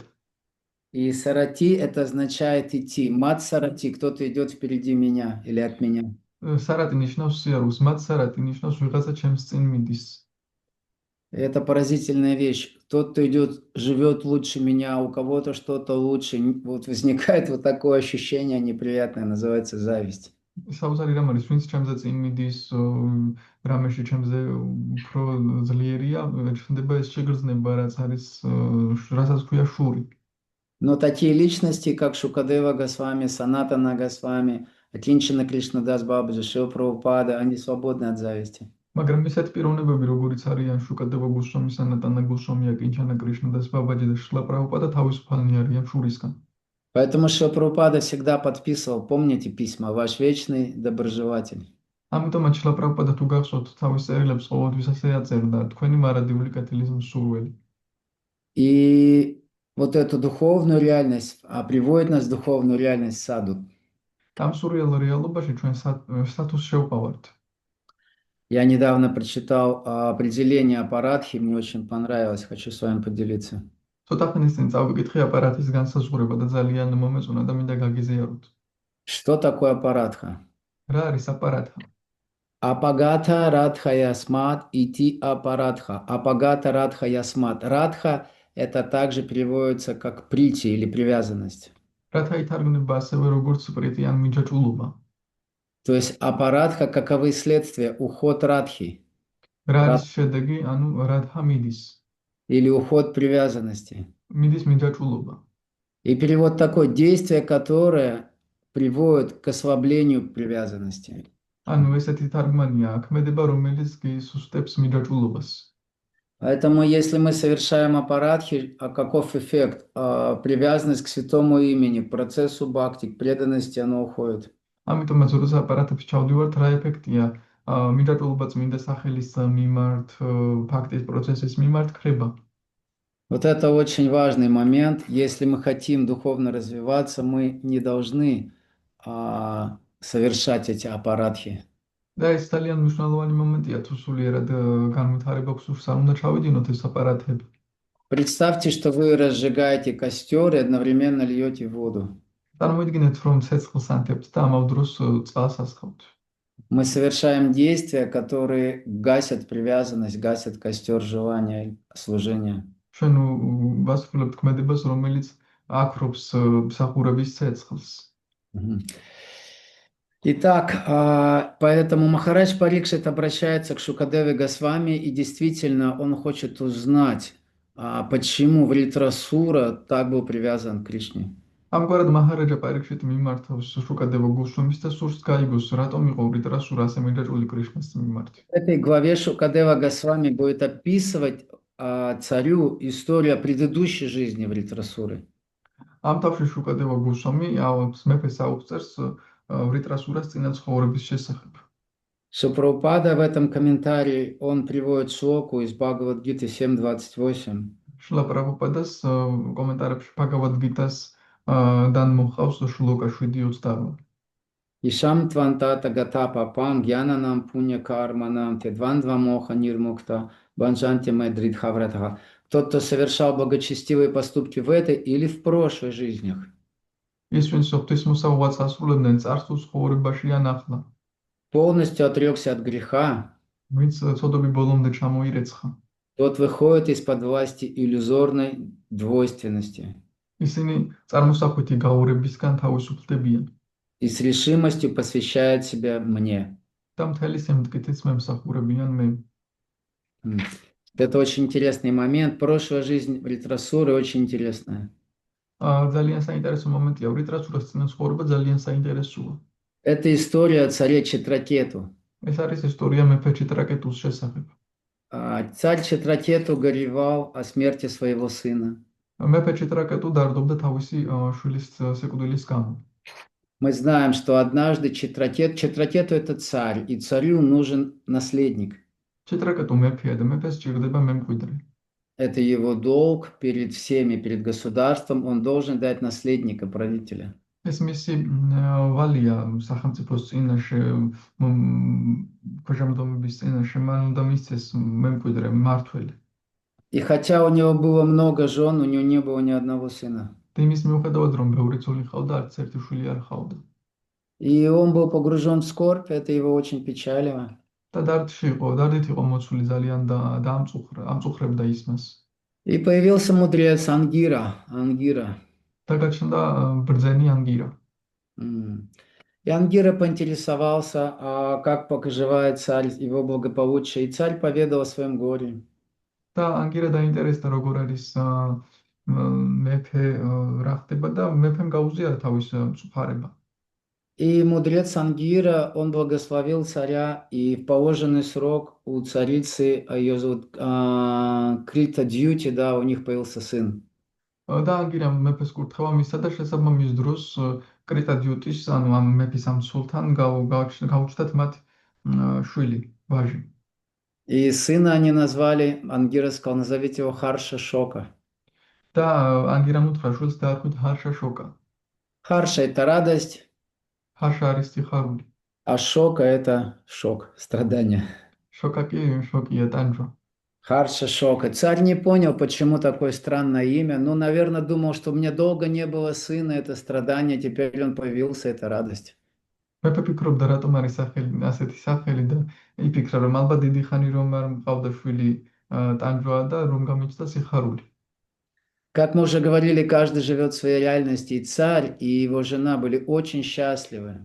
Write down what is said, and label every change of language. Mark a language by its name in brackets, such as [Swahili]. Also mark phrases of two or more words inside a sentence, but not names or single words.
[Russian] И сарати это означает идти. Мацарати, кто-то идет впереди меня или от меня. [Georgian] სარატი ნიშნავს სიარულს, მაცარატი ნიშნავს ვიღაცა ჩემს წინ მიდის. [Russian] Это поразительная вещь. Тот, кто идет, живет лучше меня, у кого-то что-то лучше. Вот возникает вот такое ощущение неприятное, называется зависть. [Georgian] საოცარი რამ არის, ვინც ჩემზე წინ მიდის, რამეში ჩემზე უფრო ძლიერია, ჩნდება ეს შეგრძნება, რაც არის, რასაც ქვია შური. [Russian] Но такие личности, как Шукадева Госвами, Санатана Госвами, Акинчина Кришнадас Бабаджи, Шрила Прабхупада, они свободны от зависти. [Georgian] მაგრამ ისეთ პიროვნებები, როგორიც არიან შუკადევა გოსვამი, სანატანა გოსვამი, აკინჩანა კრიშნადას ბაბაჯი და შრილა პრაბჰუპადა თავისუფალნი არიან შურისგან. [Russian] Поэтому Шрила Прабхупада всегда подписывал, помните письма, ваш вечный доброжелатель. [Georgian] ამიტომაც შრილა პრაბჰუპადა თუ გახსოვთ, თავის წერილებს ყოველთვის ასე აწერდა, თქვენი მარადიული კეთილის მსურველი. [Russian] И вот эту духовную реальность, приводит нас в духовную реальность саду. [Georgian] ამ სურიალ რეალობაში ჩვენ სტატუსს შევყავართ. [Russian] Я недавно прочитал определение аппаратхи, мне очень понравилось, хочу с вами поделиться. [Georgian] ცოტა ხნის წინ წავიკითხე აპარატის განსაზღვრება და ძალიან მომეწონა და მინდა გაგიზიაროთ. [Russian] Что такое аппаратха? [Georgian] რა არის აპარატა? [Sanskrit] अपगता राधा यस्मात् इति अपराधा. अपगता राधा यस्मात्. [Russian] Радха это также переводится как прити или привязанность. [Georgian] რათა ითარგმნება ასევე როგორც პრიტი ან მიჯაჭულობა. [Russian] То есть аппаратха каковы следствия? Уход радхи [Georgian] რა არის შედეგი, ანუ რათა მიდის? [Russian] или уход привязанности. [Georgian] მიდის მიჯაჭულობა. [Russian] И перевод такой: действие, которое приводит к ослаблению привязанности. [Georgian] ანუ ესეთი თარგმანია, ქმედება, რომელიც გისუსტებს მიჯაჭულობას. [Russian] Поэтому, если мы совершаем аппаратхи, каков эффект? Привязанность к святому имени, к процессу бхакти, к преданности, она уходит. [Georgian] ამიტომაც როცა აპარატებს ჩავდივართ, რა ეფექტია? მიჯაჭულობა წმინდა სახელის მიმართ, ფაქტის პროცესის მიმართ ქრება. [Russian] Вот это очень важный момент. Если мы хотим духовно развиваться, мы не должны совершать эти аппаратхи. [Georgian] და ეს ძალიან მნიშვნელოვანი მომენტია, თუ სულიერად განვითარება გსურს, არ უნდა ჩავიდინოთ ეს აპარატები. [Russian] Представьте, что вы разжигаете костер и одновременно льете воду. [Georgian] წარმოიდგინეთ, რომ ცეცხლს ანთებთ და ამავ დროს წყალს ასხავთ. [Russian] Мы совершаем действия, которые гасят привязанность, гасят костер желания служения. [Georgian] ჩვენ ვასრულებთ ქმედებას, რომელიც აქრობს მსახურების ცეცხლს. [Russian] Итак, поэтому Махарадж Парикшит обращается к Шукадеве Госвами, и действительно он хочет узнать, почему Вритрасура так был привязан к Кришне. [Georgian] ამგვარად მაჰარაჯა პარიქშიტი მიმართავს შუკადევა გოსვამის და სურს გაიგოს, რატომ იყო ვრიტრასურა ასე მიჯაჭვული კრიშნას მიმართ. [Russian] В этой главе Шукадева Госвами будет описывать царю историю о предыдущей жизни Вритрасуры. [Georgian] ამ თავში შუკადევა გოსვამი მეფეს აუწერს ვრიტრასურას წინა ცხოვრების შესახებ. [Russian] Шупрабхупада в этом комментарии он приводит шлоку из Бхагавад-гиты 7.28. [Georgian] შრილა პრაბჰუპადას კომენტარებში ბჰაგავად გიტას დან მოხავს შლოკა 7.28. [Sanskrit] येषां त्वन्तगतं पापं जनानां पुण्यकर्मणाम् ते द्वन्द्वमोहनिर्मुक्ता भजन्ते मां दृढव्रताः. [Russian] Тот, кто совершал благочестивые поступки в этой или в прошлой жизнях, [Georgian] ის ვინც ღვთისმოსაუβად ასრულებდნენ წარსულ ცხოვრებაში ან ახლა, [Russian] полностью отрекся от греха, [Georgian] ვინც ცოდვები ბოლომდე ჩამოირეცხა, [Russian] тот выходит из-под власти иллюзорной двойственности [Georgian] ისინი წარმოსახვითი გაურებისგან თავისუფლდებიან [Russian] и с решимостью посвящает себя мне. [Georgian] და მთელი სიმტკიცით მემსახურებიან მე. М. [Russian] Это очень интересный момент. Прошлая жизнь в Ритрасуре очень интересная. [Georgian] ძალიან საინტერესო მომენტია, ვრიტრაცურას წინა ცხოვრება ძალიან საინტერესოა. [Russian] Это история о царе Читракету. [Georgian] ეს არის ისტორია მეფე ჩიტრაკეტუს შესახებ. [Russian] Царь Читракету горевал о смерти своего сына. [Georgian] მეფე ჩიტრაკეტუ დარდობდა თავისი შვილის სიკვდილის გამო. [Russian] Мы знаем, что однажды Читракету это царь, и царю нужен наследник. [Georgian] ჩიტრაკეტუ მეფეა და მეფეს ჭირდება მემკვიდრე. [Russian] Это его долг перед всеми, перед государством. Он должен дать наследника, правителя. [Georgian] ეს მისი ვალია სახელმწიფოს წინაშე, ქვეშევრდომების წინაშე, მან უნდა მისცეს მემკვიდრე, მმართველი. [Russian] И хотя у него было много жен, у него не было ни одного сына. [Georgian] და იმის მიუხედავად, რომ ბევრი ცოლი ჰყავდა, არც ერთი შვილი არ ჰყავდა. [Russian] И он был погружен в скорбь, это его очень печалило. [Georgian] და დარდით იყო მოცული ძალიან და ამწუხრებდა ის მას. [Russian] И появился мудрец Ангира. [Georgian] და გაჩნდა ბრძენი ანგირა. [Russian] И Ангира поинтересовался, как поживает царь, его благополучие. И царь поведал о своем горе. [Georgian] და ანგირა დაინტერესდა როგორ არის მეფე რა ხდება და მეფემ გაუზიარა თავის მწუხარება. [Russian] И мудрец Ангира, он благословил царя, и в положенный срок у царицы, ее зовут Крита Дьюти, да, у них появился сын. [Georgian] და ანგირამ მეფეს კურთხევა მისცა და შესაბამის დროს კრიტა დიუტის, ანუ ამ მეფის ამ სულთან გაუჩნდათ მათ შვილი, ვაჟი. [Russian] И сына они назвали, Ангира сказал, назовите его Харша Шока. [Georgian] და ანგირამ უთხრა შვილს დაარქვით ჰარშა შოკა. [Russian] Харша – это радость, [Georgian] ჰარშა არის სიხარული. [Russian] а Шока – это шок, страдания. [Georgian] შოკა კი შოკია, ტანჯვა. [Russian] Харша Шока. Царь не понял, почему такое странное имя. Ну, наверное, думал, что у меня долго не было сына, это страдание, теперь он появился, это радость. [Georgian] მეფე ფიქრობდა, რატომ არის ასეთი სახელი და იფიქრა, რომ ალბათ დიდი ხანი რომ არ მყავდა შვილი ტანჯვა და რომ გამიჩნდა სიხარული. [Russian] Как мы уже говорили, каждый живет в своей реальности, и царь, и его жена были очень счастливы.